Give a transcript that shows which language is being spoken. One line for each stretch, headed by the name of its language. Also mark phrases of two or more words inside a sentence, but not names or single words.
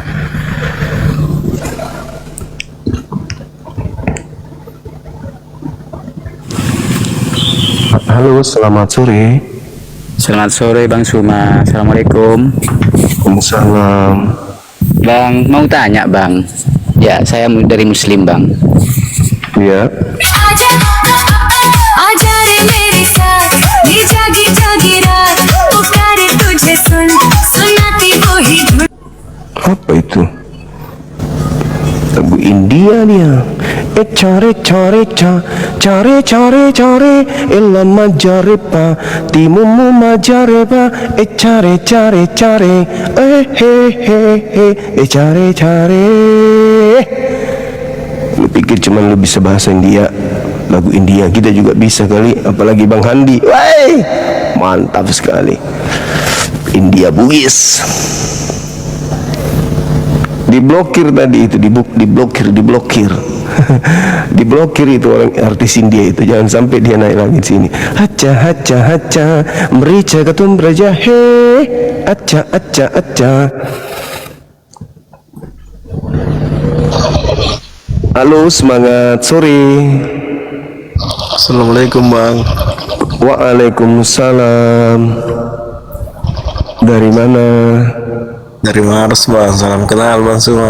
Indonesian: Halo, selamat sore. Selamat sore Bang Suma. Assalamualaikum. Waalaikumsalam. Bang, mau tanya Bang. Ya, saya dari Muslim Bang. Ya,
Hindi: आजा आजा रे मेरे साथ ये जागी जागी रात पुकारे तुझे सुनाती वही धुन
Indonesian: apa itu? Lagu India dia. Care care care care care elama jarepa timumu majareba care care care he he care care. Lu pikir cuman lu bisa bahasa India? Lagu India kita juga bisa kali, apalagi Bang Handi. Woi, mantap sekali. India Bugis. Diblokir tadi itu, diblokir diblokir itu orang artis India itu, jangan sampai dia naik lagi di sini. Haca haca haca merica ketum beraja he aca aca aca. Halo, semangat sore. Assalamualaikum Bang. Waalaikumsalam. Dari mana? Dari Maros Bang, salam kenal Bang semua.